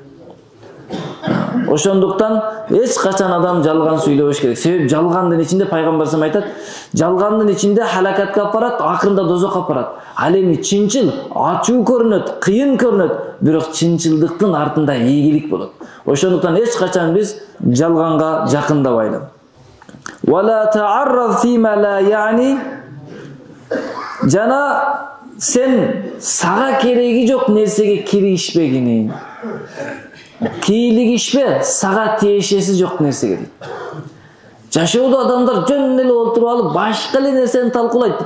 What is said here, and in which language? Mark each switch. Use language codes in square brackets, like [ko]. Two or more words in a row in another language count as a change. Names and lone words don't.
[ky] Ошондуктан эч качан адам жалган сүйлөбөш керек. Себеп жалгандын ичинде пайгамбар салам айтат, жалгандын ичинде халакатка апарат, акырында дозокко апарат. Ал эми чынчыл ачуу көрүнөт, кыйын көрүнөт, бирок чынчылдыктын артында ийгилик болот. Ошондуктан эч качан биз жалганга жакындабайлы. [ar] ولا تعرض فيما لا يعني. [ky] Жана сен сага кереги жок нерсеге киришпегиниң. Кийлигишпе, сага тиешеси жок нерсеге дейт. Жашоодо адамдар жөн эле олтуруп алып, башка эле нерсени талкуулайт.